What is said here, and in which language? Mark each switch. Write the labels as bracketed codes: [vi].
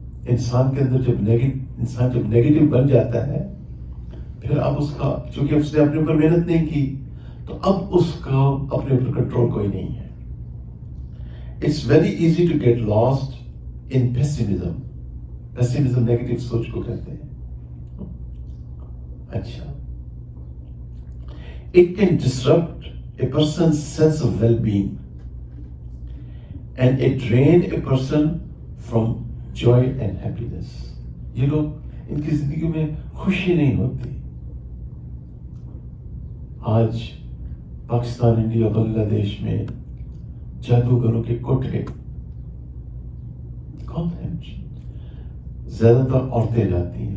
[ur] انسان کے اندر جب نیگیٹو بن جاتا ہے، پھر اب اس کا، چونکہ اس نے اپنے اوپر محنت نہیں کی، تو اب اس کا اپنے اوپر کنٹرول کوئی نہیں ہے. [en] It's very easy to get lost in pessimism. [ur] پیسیمزم negative سوچ کو کہتے ہیں. [en] اچھا، it can disrupt a person's sense of well-being and it drain a person from joy and happiness. [ur] یہ لوگ، ان کی زندگی میں خوشی نہیں ہوتی. آج پاکستان، انڈیا، بنگلہ دیش میں جادوگروں کے کوٹھے کون ہیں؟ زیادہ تر عورتیں جاتی ہیں.